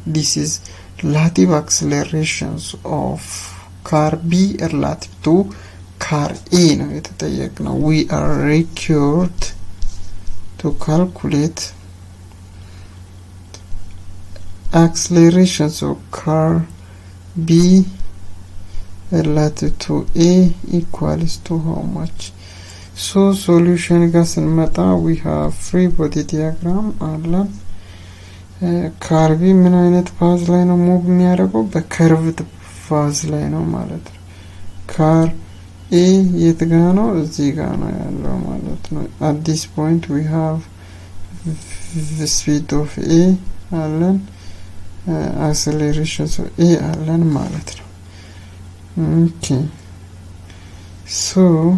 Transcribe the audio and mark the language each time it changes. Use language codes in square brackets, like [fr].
[en] This is relative accelerations of car B relative to car A [am] ነው የተጠየቅነው። [en] We are required to calculate accelerations of car B relative to A equals to how much? [am] So solution ጋር ስንመጣ [en] we have free body diagram [am] አለን። car B ምን አይነት ፓዝ ላይ ነው ሙቭ የሚያደርገው? በከርቭድ ፓዝ ላይ ነው ማለት ነው። car A የት ጋር ነው? እዚህ ጋር ነው ያለው ማለት ነው። [en] at this point we have the speed of A አለን፣ acceleration of A [am] አለን ማለት ነው። [en] okay, so